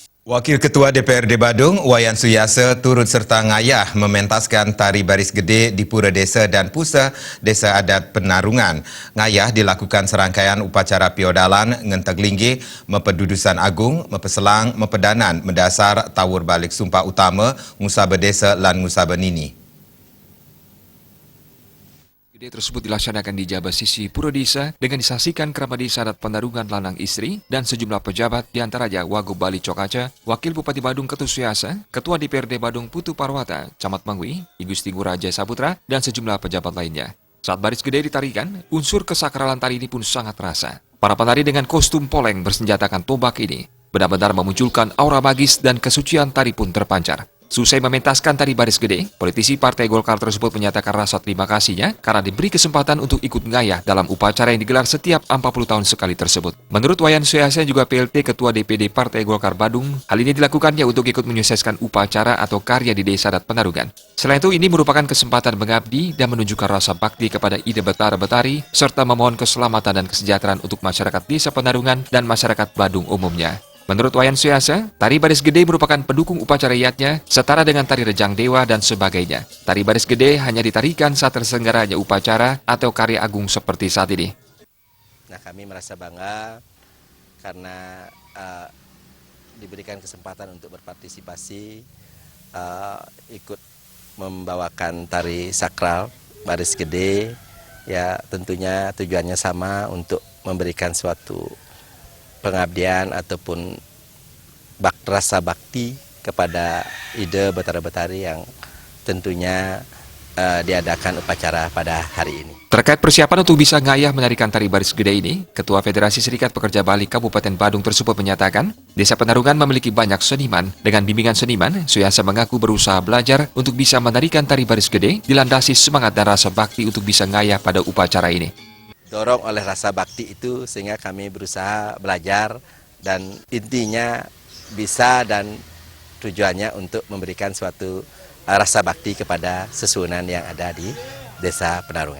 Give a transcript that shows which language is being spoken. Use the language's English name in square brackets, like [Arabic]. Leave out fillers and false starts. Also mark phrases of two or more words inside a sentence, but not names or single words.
[Indonesian] Wakil Ketua DPRD Badung, Wayan Suyase, turut serta ngayah mementaskan tari baris gede di Pura Desa dan Pusa, Desa Adat Penarungan. Ngayah dilakukan serangkaian upacara piodalan, ngenteg linggi, mepedudusan agung, mepeselang, mepedanan, mendasar, tawur balik sumpah utama, ngusaba desa lan ngusaba nini. Gede tersebut dilaksanakan di Jaba Sisi Pura Desa dengan disaksikan kerabat desa adat Penarungan lanang istri dan sejumlah pejabat diantaranya Wagub Bali Cokaca, Wakil Bupati Badung Ketut Suyase, Ketua DPRD Badung Putu Parwata, Camat Mangwi, Igusti Ngurah Jaya Saputra, dan sejumlah pejabat lainnya. Saat baris gede ditarikan, unsur kesakralan tari ini pun sangat terasa. Para penari dengan kostum poleng bersenjatakan tombak ini benar-benar memunculkan aura magis dan kesucian tari pun terpancar. Selesai mementaskan tari baris gede, politisi Partai Golkar tersebut menyatakan rasa terima kasihnya karena diberi kesempatan untuk ikut ngayah dalam upacara yang digelar setiap 40 tahun sekali tersebut. Menurut Wayan Suyase juga PLT Ketua DPD Partai Golkar Badung, hal ini dilakukannya untuk ikut menyukseskan upacara atau karya di Desa Adat Penarungan. Selain itu, ini merupakan kesempatan mengabdi dan menunjukkan rasa bakti kepada ide betara-betari, serta memohon keselamatan dan kesejahteraan untuk masyarakat Desa Penarungan dan masyarakat Badung umumnya. Menurut Wayan Suyase, tari baris gede merupakan pendukung upacara iatnya, setara dengan tari rejang dewa dan sebagainya. Tari baris gede hanya ditarikan saat terselenggaranya upacara atau karya agung seperti saat ini. Nah, kami merasa bangga karena diberikan kesempatan untuk berpartisipasi, ikut membawakan tari sakral baris gede. Ya, tentunya tujuannya sama untuk memberikan suatu pengabdian ataupun rasa bakti kepada ide betara-betari yang tentunya diadakan upacara pada hari ini. Terkait persiapan untuk bisa ngayah menarikan tari baris gede ini, Ketua Federasi Serikat Pekerja Bali Kabupaten Badung tersebut menyatakan, Desa Penarungan memiliki banyak seniman. Dengan bimbingan seniman, Suyase mengaku berusaha belajar untuk bisa menarikan tari baris gede, dilandasi semangat dan rasa bakti untuk bisa ngayah pada upacara ini. Dorong oleh rasa bakti itu sehingga kami berusaha belajar dan intinya bisa dan tujuannya untuk memberikan suatu rasa bakti kepada sesunan yang ada di Desa Penarungan.